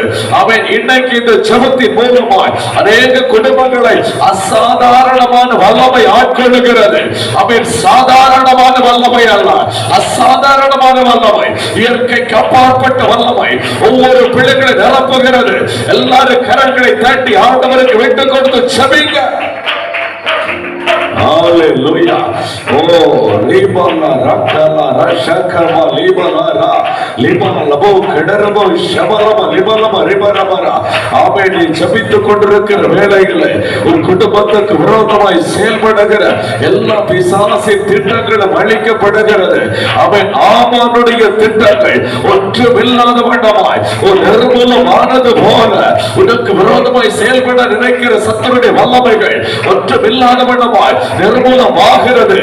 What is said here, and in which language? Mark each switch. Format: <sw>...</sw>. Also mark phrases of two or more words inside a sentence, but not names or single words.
<ta>அவன் இன்னைக்கு இந்த ஜெபத்தின் மூலமாய் அநேக குடும்பங்களை அசாதாரணமான வல்லமை ஆட்கொள்ளுகிறது. அவன் சாதாரணமான வல்லமை அல்ல, அசாதாரணமான வல்லமை, இயற்கைக்கு அப்பாற்பட்ட வல்லமை ஒவ்வொரு பிள்ளைகளை நிரப்புகிறது. எல்லாரும் கரங்களை தட்டி ஆண்டவருக்கு விட்டு கொடுத்து ஜெபிங்க. Hallelujah. Oh, Libana Rakala Rashakama Libana Libana Labo Kedarabo Shabalama Libalama Ribarabara. ஆமென். ஜெபித்துக் கொண்டிருக்கிற வேளைகளை உன் குடும்பத்துக்கு விரோதமாய் செயல்படுகிற எல்லா பிசாசின் திட்டங்களும் அழிக்கப்படுகிறது. அவன் ஆமானுடைய திட்டங்கள் ஒன்றுமில்லாத வண்ணமாய் ஒரு நிர்மூலமானது போல உனக்கு விரோதமாய் செயல்பட நினைக்கிற சத்துருடைய வல்லமைகள் ஒன்றுமில்லாத வண்ணமாய் நிர்மூலமாகிறது.</ta>